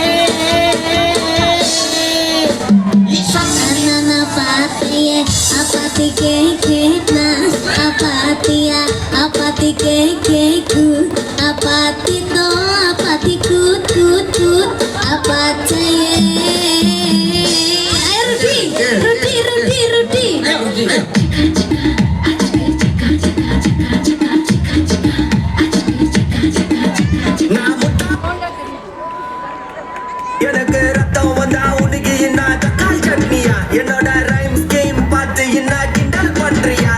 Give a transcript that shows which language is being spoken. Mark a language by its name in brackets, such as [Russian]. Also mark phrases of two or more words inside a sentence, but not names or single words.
[Malay] Anak dapat saya apa tekeke na apa dia apa tekeke tu apa itu apa tikut apa caya. Roti. [Tamil] எனக்கு ரத்தம் வந்தா உனக்கு என்ன தக்காளி சட்னியா? என்னோட ரைம் ஸ்கீம் பார்த்து என்ன கிண்டல் பண்றியா?